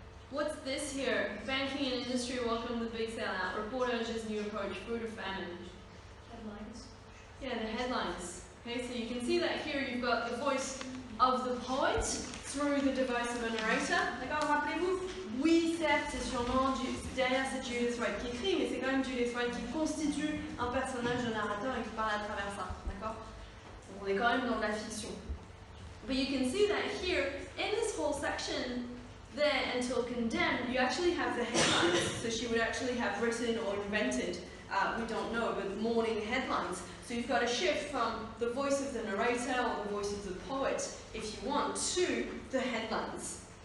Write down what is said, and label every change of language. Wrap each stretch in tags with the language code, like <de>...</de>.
<en>What's this here? Banking and industry welcome the big sellout. Reportage's new approach, food or famine. Headlines. Yeah, the headlines. Okay, so you can see that here you've got the voice of the poet through the device of a narrator.</en> <fr>D'accord, rappelez-vous? Oui, certes, c'est sûrement derrière c'est J8 qui écrit, mais c'est quand même J8 qui constitue un personnage de narrateur et qui parle à travers ça. D'accord? On est quand même dans la fiction.</fr> <en>But you can see that here, in this whole section, there until condemned, you actually have the headlines. So she would actually have written or invented, we don't know, but morning headlines. So you've got a shift from the voice of the narrator or the voice of the poet, if you want, to the headlines.</en>